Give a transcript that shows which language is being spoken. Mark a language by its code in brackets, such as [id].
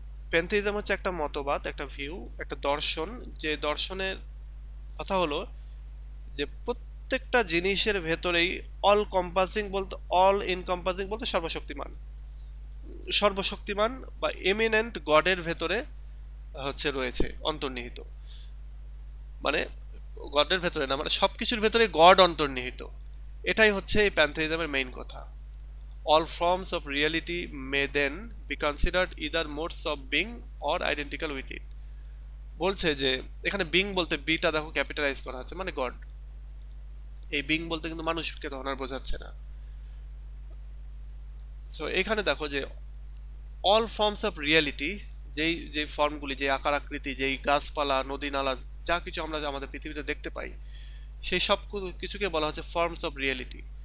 [bn] প্যানথেইজম হচ্ছে একটা মতবাদ, একটা ভিউ, একটা দর্শন, যে দর্শনের কথা হলো যে প্রত্যেকটা জিনিসের ভেতরেই অল কম্পাসিং বলতে, অল এনকম্পাসিং বলতে সর্বশক্তিমান, সর্বশক্তিমান বা এমিনেন্ট গডের ভেতরে হচ্ছে রয়েছে অন্তর্নিহিত। মানে গডের ভেতরে না, মানে সবকিছুর ভেতরে গড অন্তর্নিহিত। এটাই হচ্ছে এই প্যানথেইজমের মেইন কথা। [en] All forms of reality may then be considered either modes of being or identical with it। [bn] বলছে যে এখানে বিং বলতে বিটা দেখো ক্যাপিটালাইজ করা আছে, মানে গড। এই বিং বলতে কিন্তু মানুষকে তখন আর বোঝাচ্ছে না। সো এখানে দেখো যে [en] all forms of reality, [bn] যেই ফর্মগুলি, যে আকার আকৃতি, যেই গাছপালা, নদী নালা, যা কিছু আমরা আমাদের পৃথিবীতে দেখতে পাই, সেই সব কিছুকে বলা হচ্ছে [en] Forms of reality.